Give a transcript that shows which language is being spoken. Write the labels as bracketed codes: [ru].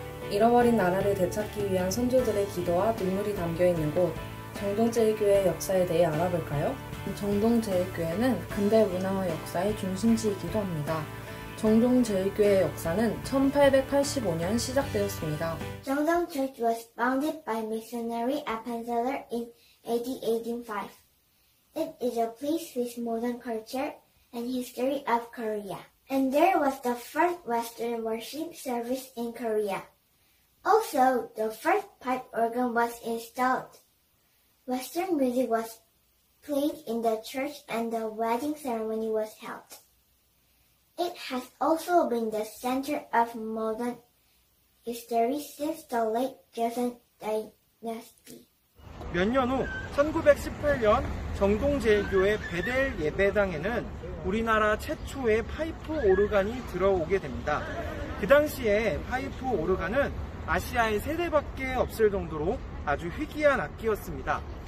[ko] 잃어버린 나라를 되찾기 위한 선조들의 기도와 눈물이 담겨있는 곳, 정동제일교회의 역사에 대해 알아볼까요? 정동제일교회는 근대 문화와 역사의 중심지이기도 합니다. 정동제일교회의 역사는 1885년 시작되었습니다. [en] Jeongdong Church was founded by missionary Appenzeller in AD 1805. It is a place with modern culture and history of Korea. And there was the first Western worship service in Korea. Also, the first pipe organ was installed. Western music was played in the church and the wedding ceremony was held. It has also been the center of modern history since the late Joseon Dynasty. [ko] 몇 년 후 1918년 정동제일교회 베델 예배당에는 우리나라 최초의 파이프 오르간이 들어오게 됩니다. 그 당시에 파이프 오르간은 아시아에 3대밖에 없을 정도로 아주 희귀한 악기였습니다.